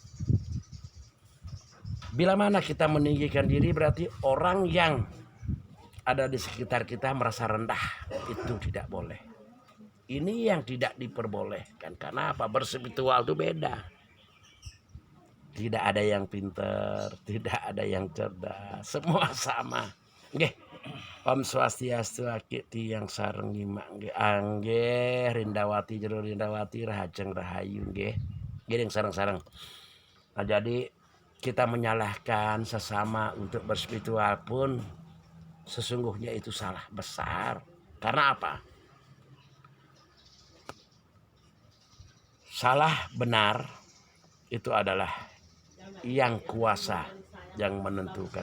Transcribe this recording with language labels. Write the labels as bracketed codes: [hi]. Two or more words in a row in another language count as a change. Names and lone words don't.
[id] Bila mana kita meninggikan diri, berarti orang yang ada di sekitar kita merasa rendah. Itu tidak boleh. Ini yang tidak diperbolehkan. Karena apa? Berspiritual itu beda. Tidak ada yang pintar, tidak ada yang cerdas, semua sama. Nggih. [ban] Om Swastiastu akiti yang sareng nyimak nggih. Angge Rindawati jero Rindawati Rahajeng Rahayu nggih. Nggih yang sareng-sareng. [id] Nah, jadi kita menyalahkan sesama untuk berspiritual pun sesungguhnya itu salah besar. Karena apa? Salah benar itu adalah yang kuasa yang menentukan.